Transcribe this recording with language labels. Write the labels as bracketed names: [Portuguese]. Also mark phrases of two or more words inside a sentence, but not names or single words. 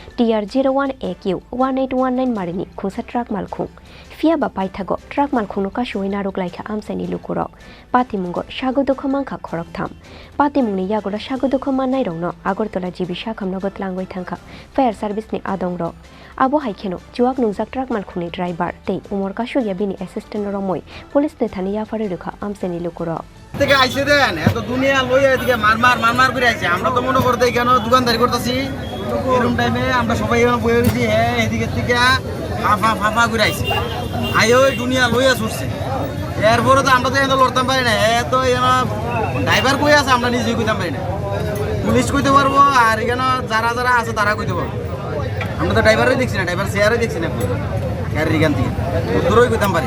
[Kok Borok] TR01AQ-1819 Marini Khongsa truck malkhung Fia ba paithago truck malkhungno kashuina roklaikha amsaini lukurok patimungo Chaitokha mangkha Khorang tham patimungni yagola Chaitokha manai rongno Agartala jibisha khamnago tlangoi thangkha [English] fair service [Kok Borok] ni adong rok abo haikheno juak nungjak truck malkhungni driver te umor kashuya bini assistant romoi police ne thaniya fare rekha amsaini lukurok [Bangla] থেকে আইছে দেন এত দুনিয়া লই এদিকে মারমার করে আইছে আমরা তো মনে করতে কেন দোকানদারি করতেছি এরকম টাইমে আমরা সবাই এখানে বসে রইছি হ্যাঁ এদিকে থেকে ফাফা করে আইছে আইও দুনিয়া লইয়া ছুটছে এরপরে তো আমরা তো এত লড়তাম পারি না এত ড্রাইভার কই আছে আমরা নিজেই কইতাম পারি না পুলিশ কইতে পারবো আর এখানে যারা যারা আছে তারা কইতে পারবো আমরা তো ড্রাইভারই দেখছি না ড্রাইভার চেয়ারই দেখছি না গাড়ির এখান থেকে দূরই কইতাম পারি